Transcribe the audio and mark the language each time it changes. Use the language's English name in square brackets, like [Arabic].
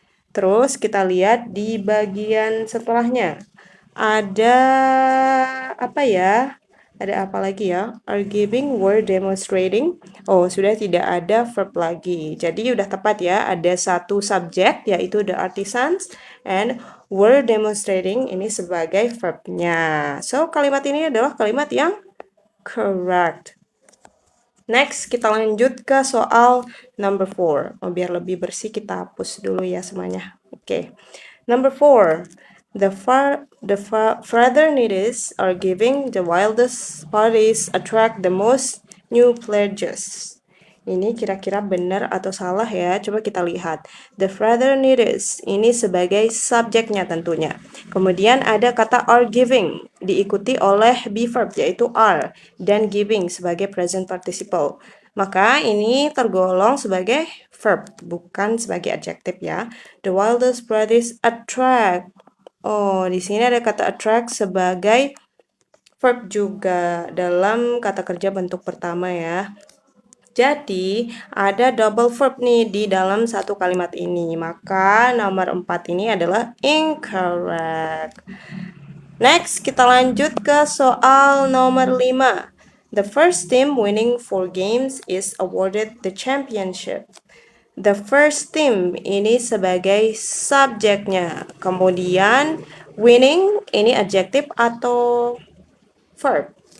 [Indonesian] Terus kita lihat di bagian setelahnya. Ada apa ya? Ada apa lagi ya? [English] Are giving, were demonstrating. [Indonesian] Oh, sudah tidak ada verb lagi. Jadi udah tepat ya. Ada satu subjek yaitu [English] the artisans and were demonstrating [Indonesian] ini sebagai verbnya. So, kalimat ini adalah kalimat yang correct. Next, kita lanjut ke soal number 4. Oh, biar lebih bersih, kita hapus dulu ya semuanya. Oke. Number 4. [English] The fraternities are giving the wildest parties attract the most new pledges. [Indonesian] Ini kira-kira benar atau salah ya? Coba kita lihat. The fraternities ini sebagai subjeknya tentunya. Kemudian ada kata are giving diikuti oleh be verb yaitu are dan giving sebagai present participle. Maka ini tergolong sebagai verb bukan sebagai adjective ya. [English] The wildest parties attract. [Indonesian] Oh, di sini ada kata attract sebagai verb juga dalam kata kerja bentuk pertama ya. Jadi, ada double verb nih di dalam satu kalimat ini. Maka, nomor 4 ini adalah incorrect. Next, kita lanjut ke soal nomor 5. [English] The first team winning 4 games is awarded the championship. [Indonesian] The first team ini sebagai subjeknya. Kemudian, winning ini adjective atau verb.